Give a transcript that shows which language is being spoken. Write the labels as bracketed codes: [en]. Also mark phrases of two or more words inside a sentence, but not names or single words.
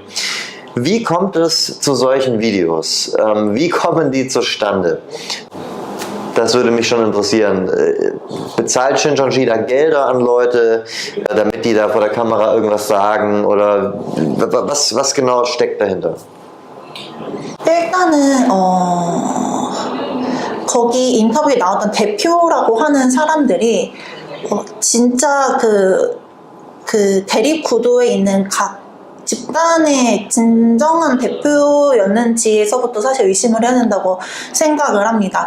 [de] Wie kommt es zu solchen Videos? Wie kommen die zustande? Das würde mich schon interessieren. Bezahlt Shincheon Chila Gelder an Leute, damit die da vor der Kamera irgendwas sagen? Oder was genau steckt dahinter? [ko] 일단은 거기 인터뷰에 나왔던 대표라고 하는 사람들이 진짜 그 대립 구도에 있는 각 집단의 진정한 대표였는지에서부터 사실 의심을 해야 된다고 생각을 합니다.